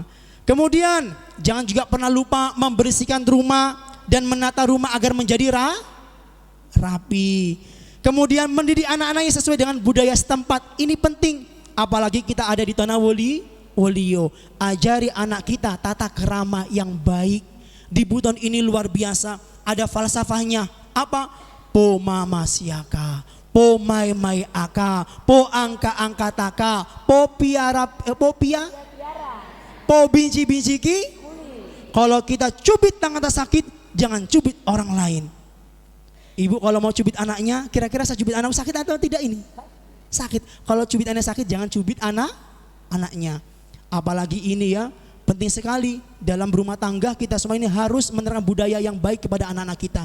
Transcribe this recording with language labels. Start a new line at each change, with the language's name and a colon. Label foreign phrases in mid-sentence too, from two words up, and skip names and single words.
Indonesian: Kemudian jangan juga pernah lupa membersihkan rumah dan menata rumah agar menjadi rapi. Kemudian mendidik anak-anaknya sesuai dengan budaya setempat. Ini penting, apalagi kita ada di tanah Wolio. Ajari anak kita tata kerama yang baik. Di Buton ini luar biasa, ada falsafahnya. Apa?
Wolio: Po mama siaka, po mai mai aka, po angka angka taka, po piara, po binci ki.
Indonesian: Kalau kita cubit tangan tak sakit, jangan cubit orang lain. Ibu kalau mau cubit anaknya, kira-kira saya cubit anak sakit atau tidak ini? Sakit. Kalau cubit anak sakit, jangan cubit anaknya. Apalagi ini ya, penting sekali dalam rumah tangga kita semua ini harus menerapkan budaya yang baik kepada anak-anak kita.